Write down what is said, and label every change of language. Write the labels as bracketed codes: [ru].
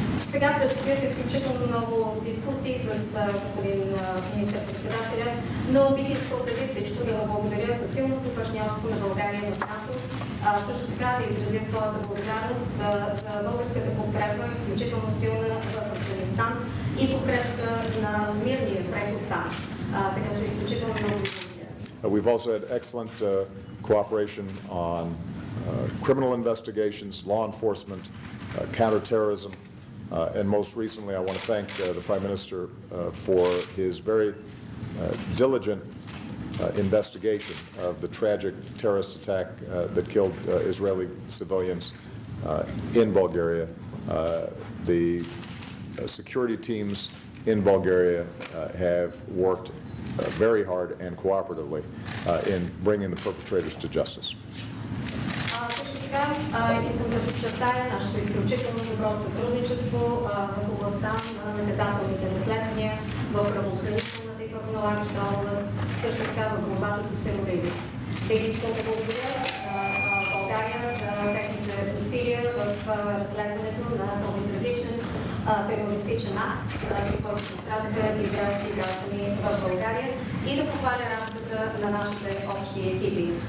[bg] Сега предстоят изключително много дискусии с господин министър-председателя, но бих искал преди всичко да му благодаря за силното партньорство на България в НАТО, също така да изразя своята благодарност за българската подкрепа, изключително силна в Афганистан и подкрепата на мирния преход там. Така че изключително много благодаря. [en] We've also had excellent cooperation on criminal investigations, law enforcement, counterterrorism, and most recently I want to thank the Prime Minister for his very diligent investigation of the tragic terrorist attack that killed Israeli civilians in Bulgaria. The security teams in Bulgaria have worked very hard and cooperatively in bringing the perpetrators to justice. [bg] Искам да подчертая нашето изключително добро сътрудничество в областта на наказателните разследвания, в правоохранителната и правоналагаща област, също така в борбата с тероризъм. Бих искам да благодаря на България за техните усилия в разследването на този трагичен терористичен акт, при който пострадаха израелски граждани в България, и да похваля работата на нашите общи екипи.